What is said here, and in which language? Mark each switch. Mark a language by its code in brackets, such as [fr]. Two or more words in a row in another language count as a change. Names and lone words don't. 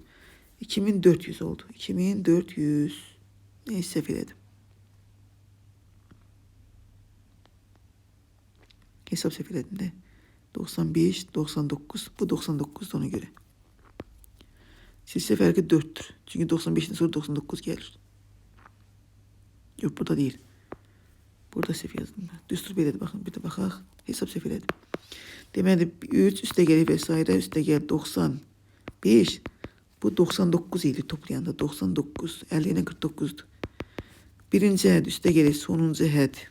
[az] 2400 oldu. 2400. Neyse səhv elədim. Hesap səhv elədim də. 95, 99. Bu 99 ona göre. Silsile fərqi 4'tür. [tr] Çünki 95'den sonra 99 gelir. Yok, burada değil. [az] Burada səhv yazdım. Düstur belədir, baxın. Bir də baxaq. Hesab səhv elədim. Deməli 3 üstə gəlir vesaire, üstə gəlir 95. Bu 99 idi toplayanda. 99. 50 ilə 49'dur. Birinci əhəd üstə gəlir sonuncu əhəd.